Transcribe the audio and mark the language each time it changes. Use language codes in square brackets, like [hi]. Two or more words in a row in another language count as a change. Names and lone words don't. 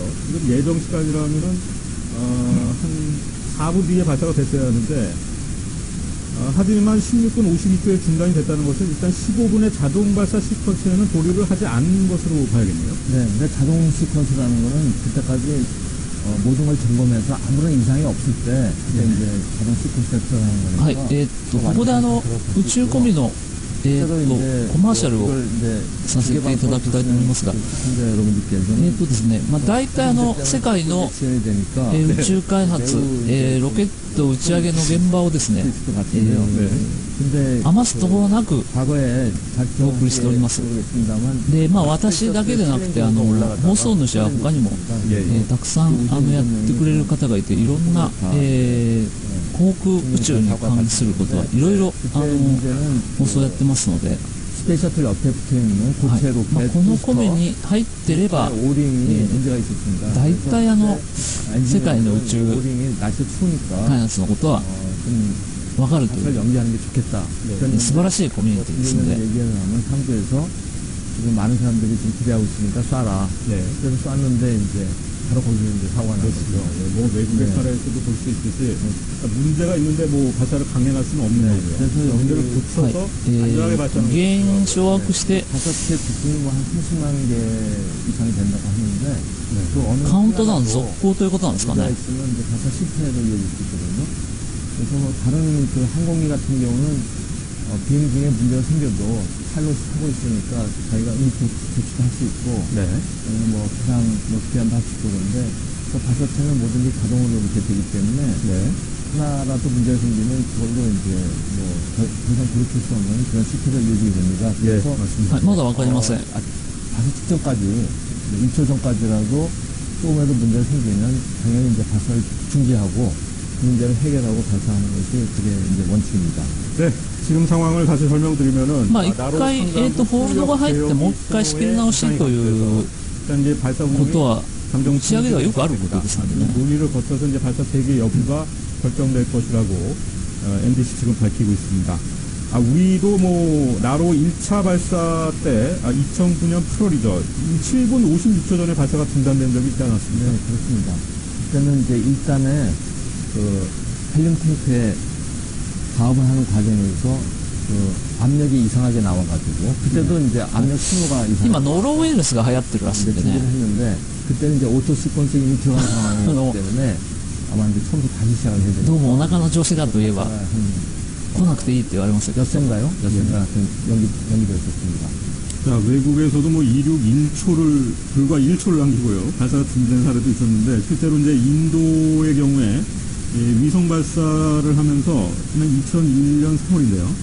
[ko] 지금 예정 시간이라면은 한 4분 뒤에 발사가 됐어야 하는데 하지만 16분 52초에 중단이 됐다는 것은 일단 15분의 자동 발사 시퀀스에는 보류를 하지 않은 것으로 봐야겠네요. 네, 근데 자동 시퀀스라는 거는 그때까지 모든 걸 점검해서 아무런 이상이 없을 때 이제 자동 시퀀스가 들어가는 거니까. [ja] はい、ここで宇宙込みの、コマーシャルをさせていただきたいと思いますが、ですね、大体世界の、宇宙開発、ロケット打ち上げの現場をですね、余すところなくお送りしております。で、私だけでなくて放送主は他にも、たくさんやってくれる方がいて、いろんな、航空宇宙に関することはいろいろ放送やってますので、 [ko] スペースシャトル 옆에 붙어 있는 고체 로켓 [ja] このコメに入ってれば、大体世界の宇宙開発のことは分かるという素晴らしいコミュニティですので。 [ko] 지금 많은 사람들이 지금 기대하고 있으니까 쏴라. 네. 그래서 쐈는데 이제 바로 거기서 이제 사고가 난 거죠. 뭐 외국의 사례에서도 볼 수 있듯이 문제가 있는데 뭐 발사를 강행할 수는 없는 거고요. 그래서 문제를 고쳐서 안전하게 발사하는 [ja] 原因掌握して [ko] 다섯 개 부품이 뭐 한 30만 개 이상이 된다고 하는데 그 어느 [ja] カウントダウン続行ということなんですか [ko] 문제가 [ja] ね。 [ko] 있으면 이제 발사 실패로 이어질 수 있거든요. 그래서 뭐 다른 그 항공기 같은 경우는 비행 중에 문제가 생겨도 파일럿이 타고 있으니까 자기가 조치도 할 수 있고, 네. 뭐 그냥 뭐 기한도 할 수 있고 그런데 그 발사체는 뭐든지 자동으로 이렇게 되기 때문에 네. 하나라도 문제가 생기면 그걸로 이제 뭐 더 이상 돌이킬 수 없는 그런 실패가 이어지게 됩니다. 그래서 맞습니다. [ja] はい、まだ分かりません。 [ko] 발사 직전까지 1초 전까지라도 조금이라도 문제가 생기면 당연히 이제 발사를 중지하고 그 문제를 해결하고 발사하는 것이 그게 이제 원칙입니다. 네. 지금 상황을 다시 설명드리면은 [ja] 一回、ホールドが入ってもう一回仕切り直しという [ko] 이제 발사 [ja] ことは [ko] 잠정 [ja] 打ち上げではよくあることですのでね。 [ko] 논의를 거쳐서 이제 발사 세계 여부가 결정될 것이라고 MDC 측은 밝히고 있습니다. 우리도 뭐 나로 1차 발사 때 2009년 8월이죠. 7분 56초 전에 발사가 중단된 적이 있지 않았습니까? 네, 그렇습니다. 그때는 이제 일단에 그 헬륨 탱크에 가업을 하는 과정에서 그 압력이 이상하게 나와가지고 그때도 이제 압력 신호가 [ja] 今 [ko] 이상하게 [ja] ノロウイルスが流行ってるらしいんで [ko] 준비를 [ja] ね。 [ko] 했는데 그때는 이제 오토 시퀀스 이미 들어간 상황이기 때문에 아마 이제 처음부터 다시 시작을 해야 [ja] どう [ko] 되죠. [ja] もお腹の調子だといえば [ko] 한 [ja] 来なくていいって言われますけど、 [ko] 엿새인가요? 엿새인가 하여튼 연기되었습니다. 자, 외국에서도 뭐 이륙 1초를, 불과 1초를 남기고요. 발사가 중단된 사례도 있었는데, 실제로 이제 인도의 경우에 위성 발사를 하면서 지난 2001년 3월인데요.